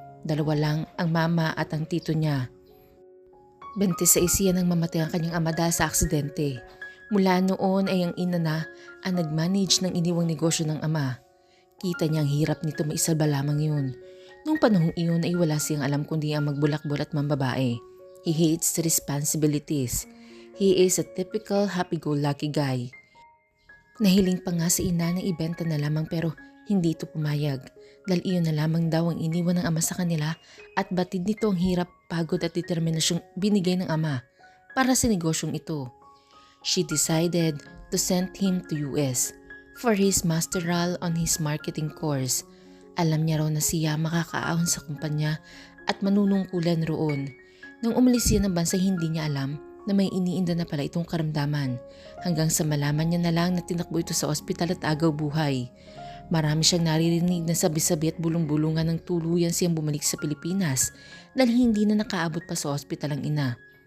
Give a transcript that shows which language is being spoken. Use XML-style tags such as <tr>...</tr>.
<tl>2 lang ang mama at ang tito niya. 26 siya nang mamatay ang kanyang ama dahil sa aksidente. Mula noon ay ang ina na ang nag-manage ng iniwang negosyo ng ama. Kita niya ang hirap nito maisalba lamang yun. Nung panahong iyon ay wala siyang alam kundi ang magbulakbol at mambabae.</tl> <en>He hates responsibilities. He is a typical happy-go-lucky guy.</en> <tl>Nahiling pa nga si ina na ibenta na lamang pero hindi ito pumayag dahil iyon na lamang daw ang iniwan ng ama sa kanila at batid nito ang hirap, pagod at determinasyong binigay ng ama para sa negosyong ito.</tl> <en>She decided to send him to US for his masteral on his marketing course.</en> <tl>Alam niya raw na siya makakaahon sa kumpanya at manunungkulan roon. Nang umalis siya ng bansa hindi niya alam na may iniinda na pala itong karamdaman hanggang sa malaman niya na lang na tinakbo ito sa ospital at agaw buhay. Marami siyang naririnig na sabi-sabi at bulong-bulungan ng tuluyan siyang bumalik sa Pilipinas dahil hindi na nakaabot pa sa ospital ang ina.</tl>